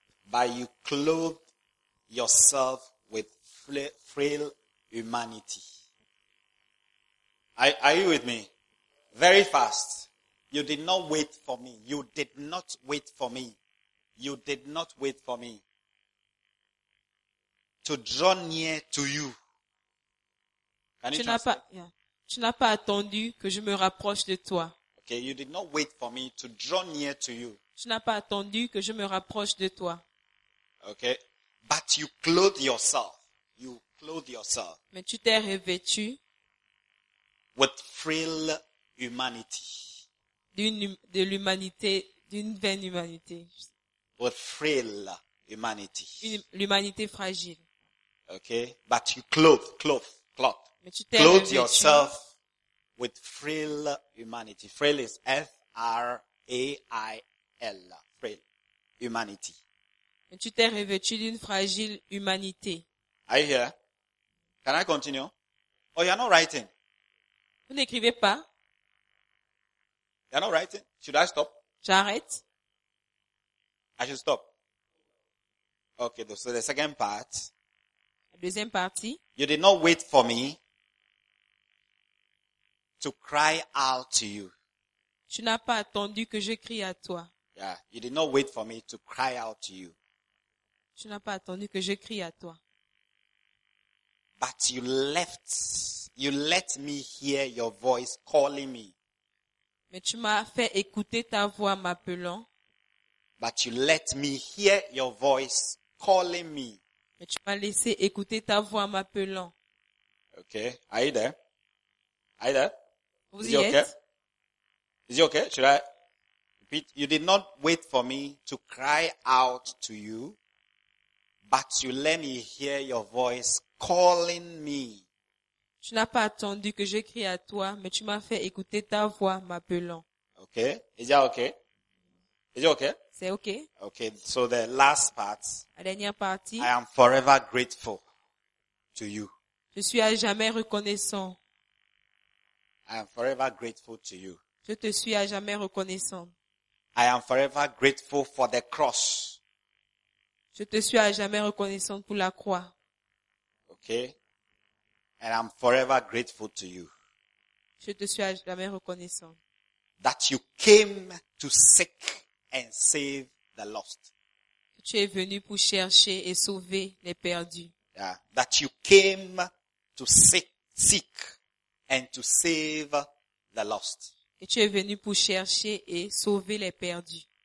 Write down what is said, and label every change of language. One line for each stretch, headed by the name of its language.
English: But you clothed yourself with frail humanity. Are you with me? Very fast. You did not wait for me. You did not wait for me. You did not wait for me to draw near to you. Can you translate?
French: Tu n'as pas attendu que je me rapproche de toi.
English: Okay, you did not wait for me to draw near to you.
French: Tu n'as pas attendu que je me rapproche de toi.
English: Okay, but you clothe yourself. You clothe yourself.
French: Mais tu t'es revêtu.
English: With frail humanity.
French: De l'humanité, d'une vaine humanité.
English: With frail humanity.
French: L'humanité fragile.
English: Okay, but you clothe.
French: Mais tu t'es revêtu.
English: Yourself with frail humanity. Frail is F-R-A-I-L. Frail humanity.
French: Et tu t'es revêtu d'une fragile humanité.
English: Are you here? Can I continue? Oh, you're not writing.
French: Vous n'écrivez pas.
English: You're not writing. Should I stop?
French: J'arrête.
English: I should stop. Okay, so the second part.
French: La deuxième partie.
English: You did not wait for me to cry out to you.
French: Tu n'as pas attendu que je crie à toi.
English: Yeah, you did not wait for me to cry out to you.
French: Tu n'as pas attendu que je crie à toi.
English: But you let me hear your voice calling me.
French: Mais tu m'as fait écouter ta voix m'appelant.
English: But you let me hear your voice calling me.
French: Mais tu m'as laissé écouter ta voix m'appelant.
English: Okay, are you there? Are you there?
French: Vous y êtes?
English: Okay? Is it okay? Should I repeat? You did not wait for me to cry out to you. But you let me hear your voice calling me.
French: Tu n'as pas attendu que je crie à toi, mais tu m'as fait écouter ta voix m'appelant.
English: Okay, is that okay? Is it okay?
French: C'est okay.
English: Okay, so the last part.
French: La dernière partie.
English: I am forever grateful to you.
French: Je suis à jamais reconnaissant.
English: I am forever grateful to you.
French: Je te suis à jamais reconnaissant.
English: I am forever grateful for the cross.
French: Je te suis à jamais reconnaissante pour la croix.
English: Okay. And I'm forever grateful to you.
French: Je te suis à jamais reconnaissante.
English: That you came to seek and save the lost.
French: Que tu es venu pour chercher et sauver les perdus.
English: Yeah. That you came to seek and to save the lost.
French: Que tu es venu pour chercher et sauver les perdus.